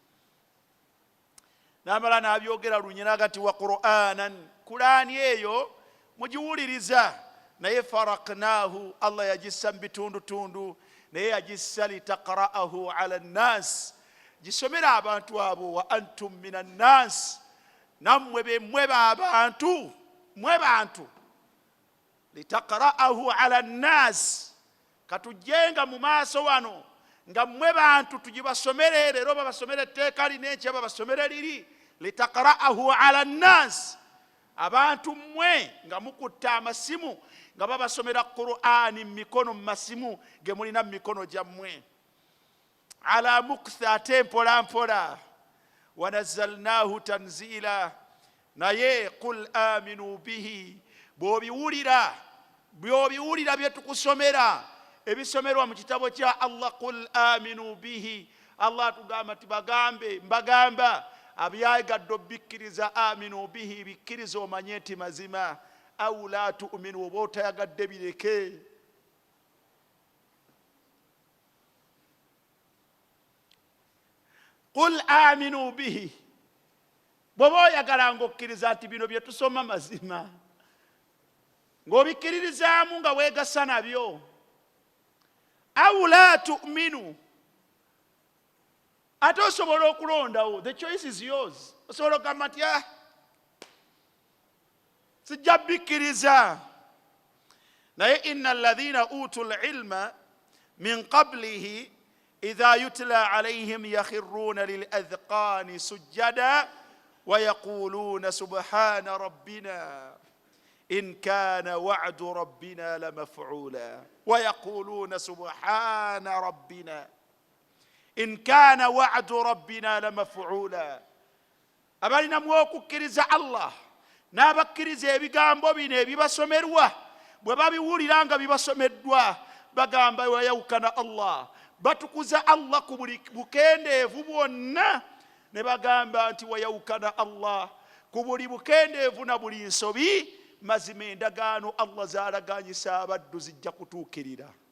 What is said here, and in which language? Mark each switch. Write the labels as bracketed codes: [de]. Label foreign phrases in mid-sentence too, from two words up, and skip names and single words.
[lg] N'amala n'abyogera lunyiraga nti [ar] وقرآنا, [lg] Qur'ani eyo mugiwuliriza, naye faraknahu, Allah yagissa mu bitundutundu, naye yagissa [ar] لتقرأه على الناس, [lg] gisomera abantu abo. [ar] وأنتم من الناس, [lg] nammwe bemmwe b'abantu, mmwe bantu. [ar] لتقرأه على الناس, [lg] katujjenga mu maaso wano nga mmwe bantu tugibasomere, leero babasomere etteeka lino, enkya babasomere liri. [ar] لتقرأه على الناس, [lg] abantu mmwe nga mukutte amasimu nga babasomera Qur'ani mu mikono, mu masimu ge mulina mu mikono gyammwe. [ar] على مكث, [lg] ate mpola mpola. [ar] ونزلناه تنزيلا, naye قل آمنوا به, [lg] bw'obiwulira bye tukusomera ebisomerwa mu kitabo kya Allah, [ar] قل آمنوا به, [lg] Allah atugamba nti mbagamba abyagadde obikkiriza, [ar] آمنوا به, [lg] bikkiriza omanye nti mazima, [ar] أو لا تؤمنوا, [lg] oba otayagadde bireke. [ar] قل آمنوا به, [lg] bw'oba oyagalanga okkiriza nti bino bye tusoma mazima, ng'obikkiririzaamu nga weegasa nabyo. [ar] أو لا تؤمنوا, [lg] ate osobola okulondawo, [en] the choice is yours. [lg] Osobola okugamba nti sijja bikkiriza. [ar] Naye إن الذين أوتوا العلم من قبله إذا يتلى عليهم يخرون للأذقان سجدا ويقولون سبحان rabbina إن كان وعد ربنا لمفعولا ويقولون سبحان ربنا إن كان وعد ربنا [lg] لمفعولا abalina mu okukkiriza Allah n'abakkiriza ebigambo bino ebibasomerwa bwe babiwulira nga bibasomeddwa bagamba wayawukana Allah batukuza Allah ku buli bukendeevu bwonna ne bagamba nti wayawukana Allah ku buli bukendeevu na buli nsobi mazima endagaano Allah zaalaganyisa abaddu zijja kutuukirira.